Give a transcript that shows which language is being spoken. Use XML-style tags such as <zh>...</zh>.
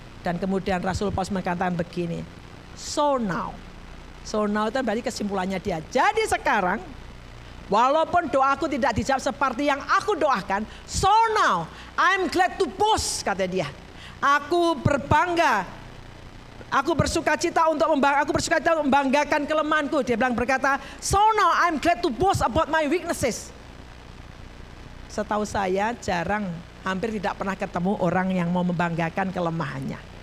<id>Dan kemudian Rasul Paulus mengatakan begini,</id> <en>so now</en> <id>itu berarti kesimpulannya dia. Jadi sekarang, walaupun doaku tidak dijawab seperti yang aku doakan,</id> <en>so now I'm glad to boast,</en> <id>kata dia. Aku berbangga. Aku bersuka cita untuk membanggakan kelemahanku. Dia berkata,</id> <en>so now I'm glad to boast about my weaknesses.</en> <id>Setahu saya hampir tidak pernah ketemu orang yang mau membanggakan kelemahannya.</id>